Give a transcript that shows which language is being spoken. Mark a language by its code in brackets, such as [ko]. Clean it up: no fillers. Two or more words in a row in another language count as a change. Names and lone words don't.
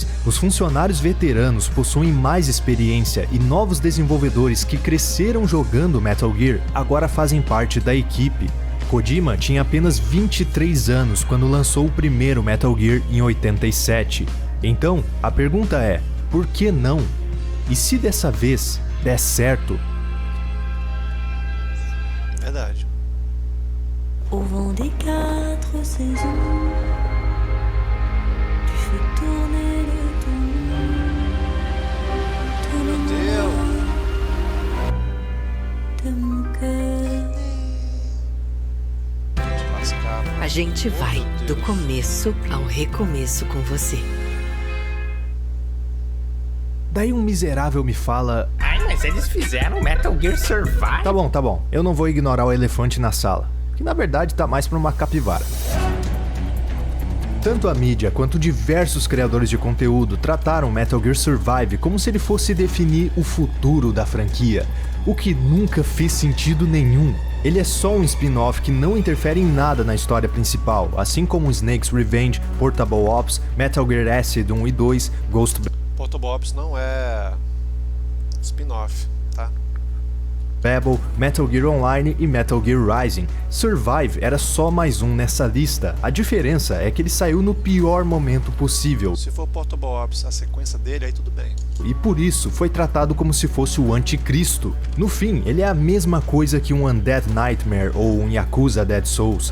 [pt] Os funcionários veteranos possuem mais experiência e novos desenvolvedores que cresceram jogando Metal Gear agora fazem parte da equipe. Kojima tinha apenas 23 anos quando lançou o primeiro Metal Gear em 87. Então, a pergunta é, por que não? E se dessa vez der certo? Verdade. [fr] Au vent des 4 saisons, tu fais tourner le temps de mon cœur. [pt] A gente vai do começo ao recomeço com você. Daí um miserável me fala... Ai, mas eles fizeram Metal Gear Survive. Tá bom. Eu não vou ignorar o elefante na sala, que na verdade tá mais pra uma capivara. Tanto a mídia quanto diversos criadores de conteúdo trataram Metal Gear Survive como se ele fosse definir o futuro da franquia, o que nunca fez sentido nenhum. Ele é só um spin-off que não interfere em nada na história principal, assim como Snake's Revenge, Portable Ops, Metal Gear Acid 1 e 2, Ghost... Portable Ops não é spin-off, tá? Pebble, Metal Gear Online e Metal Gear Rising. Survive era só mais um nessa lista. A diferença é que ele saiu no pior momento possível. Se for Portable Ops, a sequência dele, aí tudo bem. E por isso foi tratado como se fosse o anticristo. No fim, ele é a mesma coisa que um Undead Nightmare ou um Yakuza Dead Souls.